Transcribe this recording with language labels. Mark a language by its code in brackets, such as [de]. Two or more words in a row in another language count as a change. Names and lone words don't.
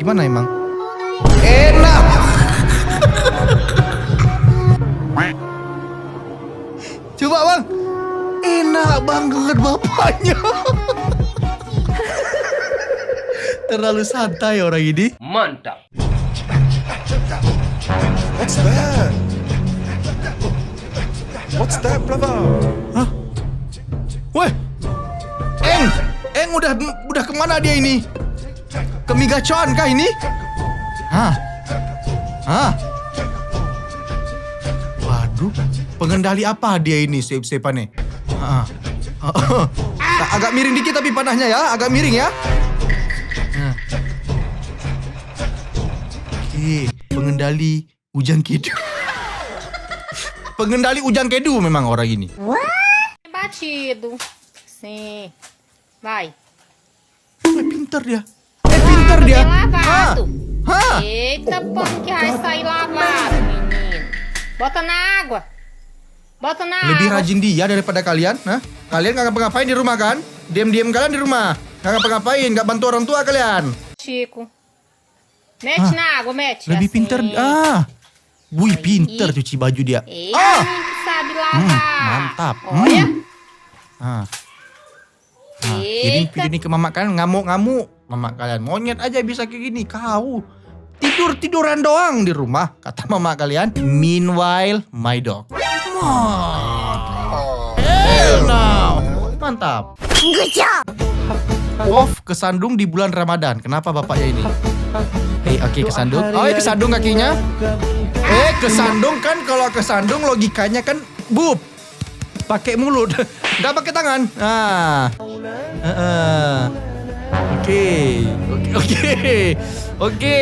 [id] Gimana emang? Enak. Coba bang. Enak banget bapaknya. Terlalu santai orang ini. Mantap. [en] What's that, brother? Hah? [id] Weh, Eng udah kemana dia ini? Ke Migacuan kah ini? Hah? Waduh, pengendali apa dia ini, Sepane? Agak miring dikit tapi panahnya ya, agak miring ya. Oke, pengendali hujan kidul. pengendali ujang kedu memang orang ini. [pt] Batido. Sim. Vai. [id] Pinter dia. Pinter dia. [pt] Lavado. Hah? Eita, pano que vai sair lavado, menino. Bota na água. Bota na [id] Lebih [pt] água. [id] rajin dia daripada kalian. Hah? Kalian gak ngapa-ngapain di rumah kan? Diam-diam kalian di rumah. Gak ngapa-ngapain, gak bantu orang tua kalian. [pt] Chico. Mete na água, mete. [id] Lebih [pt] assim. [id] pinter. Wih, pinter cuci baju dia. [pt] Eita, menino que sabe lavar. [id] Mantap. [pt] Olha. [id] Kirim video ini ke mama kalian, ngamuk-ngamuk. Mama kalian, monyet aja bisa kayak gini. Kau tiduran doang di rumah, kata mama kalian. [en] Meanwhile, my dog. Hell no. Mantap. Good job. [id] Off kesandung di bulan Ramadan. Kenapa bapaknya ini? Oke, kesandung. Kesandung kakinya. Kesandung kan, kalau kesandung logikanya kan bub. Pakai mulut, nggak pakai tangan. Oke.